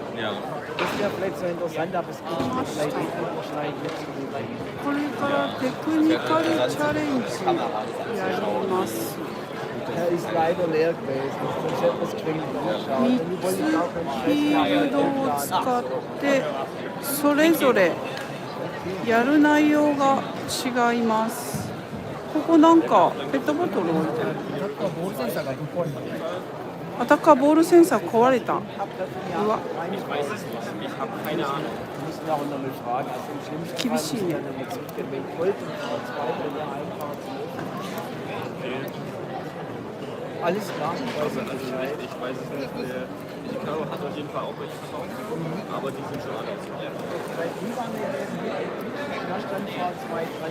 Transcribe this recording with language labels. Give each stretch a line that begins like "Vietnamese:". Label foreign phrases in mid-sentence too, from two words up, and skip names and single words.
German: Ja. Das wäre vielleicht so interessant, aber es gibt vielleicht wahrscheinlich jetzt so die
Japanese: これからテクニカルチャレンジやります。
German: Er ist leider leer gewesen, sonst hätte man es geschwind angeschaut.
Japanese: 3 つフィールドを使ってそれぞれやる内容が違います。ここなんかペットボトル置いてある。アタッカーボールセンサー壊れた。うわ。厳しいね。
German: Alles klar. Ich weiß es nicht. Die Karo hat auf jeden Fall auch welche verkauft, aber die sind schon alle ausgegangen. Da stand V2 dran.